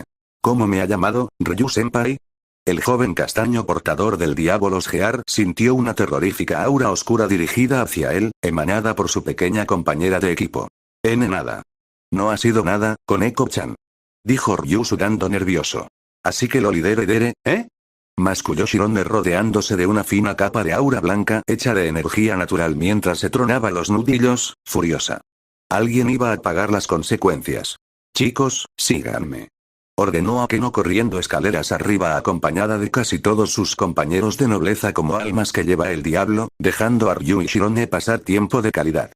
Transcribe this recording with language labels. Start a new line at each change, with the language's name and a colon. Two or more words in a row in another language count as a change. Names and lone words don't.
Spanish: ¿Cómo me ha llamado, Ryu-senpai? El joven castaño portador del Diabolos Gear sintió una terrorífica aura oscura dirigida hacia él, emanada por su pequeña compañera de equipo. Nada. No ha sido nada, Koneko-chan. Dijo Ryu sudando nervioso. Así que lo lidere, ¿eh? Masculló Shirone rodeándose de una fina capa de aura blanca hecha de energía natural mientras se tronaba los nudillos, furiosa. Alguien iba a pagar las consecuencias. Chicos, síganme. Ordenó a Keno corriendo escaleras arriba acompañada de casi todos sus compañeros de nobleza como almas que lleva el diablo, dejando a Ryu y Shirone pasar tiempo de calidad.